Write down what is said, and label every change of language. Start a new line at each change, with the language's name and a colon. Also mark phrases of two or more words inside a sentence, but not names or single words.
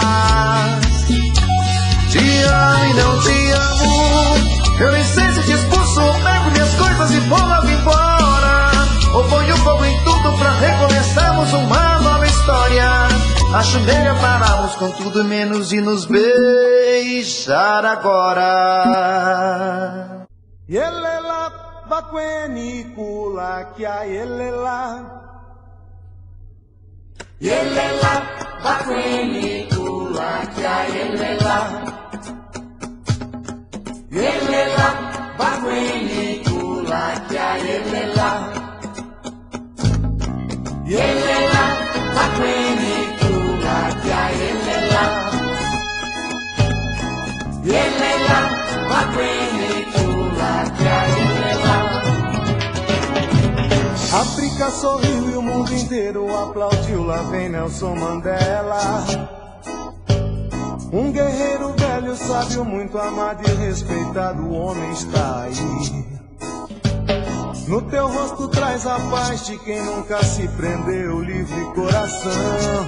Portuguese: Te amo e não te amo, eu nem sei se te expulso ou pego minhas coisas e vou logo embora, ou ponho fogo em tudo pra recomeçarmos uma nova história. Acho melhor pararmos com tudo menos e nos beijar agora.
Zulu: Yelela bakweni kula kya yelela. Yelela bakweni kula kya yelela. Yelela bakweni kula kya yelela. Yelela bakweni kula kya yelela. Yelela bakweni kula kya yelela.
Portuguese: África sorriu e o mundo inteiro aplaudiu. Lá vem Nelson Mandela, um guerreiro velho, sábio, muito amado e respeitado. O homem está aí. No teu rosto traz a paz de quem nunca se prendeu, livre coração.